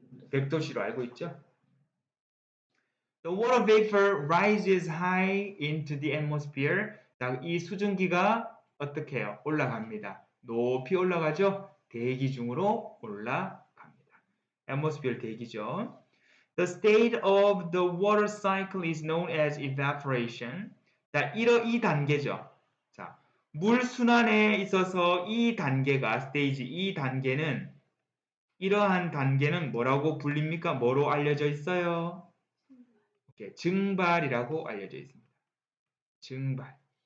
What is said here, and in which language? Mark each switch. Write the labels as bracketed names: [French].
[Korean] 100도씨로 알고 있죠? [English] The water vapor rises high into the atmosphere. [Korean] 이 수증기가 어떻게 해요? 올라갑니다. 높이 올라가죠? 대기 중으로 올라갑니다. atmosphere 대기죠. [English] The state of the water cycle is known as evaporation. [Korean] 자, 이 단계죠. 자, 물 순환에 있어서 이 단계가 스테이지 이 단계는 이러한 단계는 뭐라고 불립니까? 뭐로 알려져 있어요? 증발이라고 알려져 있습니다. 증발.